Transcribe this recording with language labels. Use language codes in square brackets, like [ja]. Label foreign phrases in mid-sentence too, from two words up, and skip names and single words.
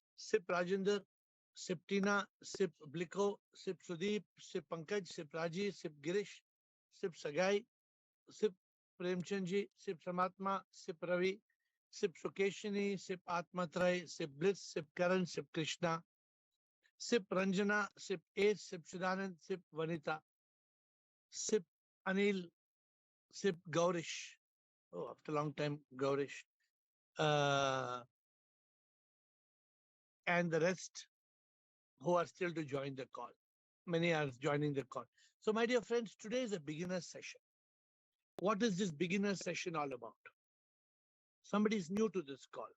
[en] Sip Rajender, Sip Tina, Sip Bliko, Sip Sudeep, Sip Pankaj, Sip Raji, Sip Girish, Sip Sagai, Sip Premchandji, Sip Samatma, Sip Ravi, Sip Sukeshini, Sip Atmatrai, Sip Bliss, Sip Karan, Sip Krishna, Sip Ranjana, Sip Ace, Sip Sudanand, Sip Vanita, Sip Anil, Sip Gaurish. Oh, after a long time, Gaurish. And the rest who are still to join the call. Many are joining the call. So, my dear friends, today is a beginner session. What is this beginner session all about? Somebody is new to this call.